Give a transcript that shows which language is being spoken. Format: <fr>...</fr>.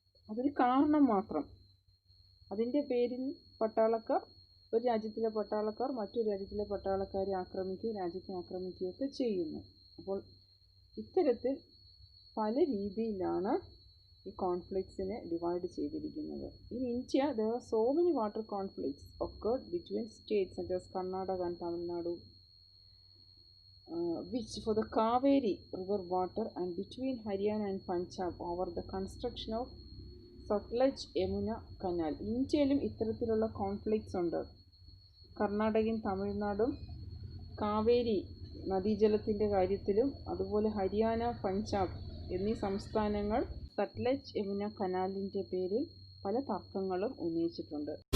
<ml>അതൊരു കാരണം മാത്രം. അതിൻ്റെ പേരിൽ പട്ടാളക്കാർ, ഒരു രാജ്യത്തിലെ പട്ടാളക്കാർ മറ്റൊരു രാജ്യത്തിലെ പട്ടാളക്കാരെ ആക്രമിക്കുകയും രാജ്യത്തെ ആക്രമിക്കുകയൊക്കെ ചെയ്യുന്നു. അപ്പോൾ ഇത്തരത്തിൽ പല രീതിയിലാണ് ഈ കോൺഫ്ലിക്ട്സിനെ ഡിവൈഡ് ചെയ്തിരിക്കുന്നത്.</ml> <en>In India, there are so many water conflicts occurred between states such as Karnataka and Tamil Nadu, which for the Kaveri river water, and between Haryana and Punjab over the construction of Satluj Yamuna Canal.</en> <ml>ഇന്ത്യയിലും ഇത്തരത്തിലുള്ള conflicts ഉണ്ട്. കർണാടകയും തമിഴ്നാടും കാവേരി നദീജലത്തിൻ്റെ കാര്യത്തിലും, അതുപോലെ ഹരിയാന, പഞ്ചാബ് എന്നീ സംസ്ഥാനങ്ങൾ സത്ലജ് യമുന കനാലിൻ്റെ പേരിൽ പല തർക്കങ്ങളും ഉന്നയിച്ചിട്ടുണ്ട്.</ml>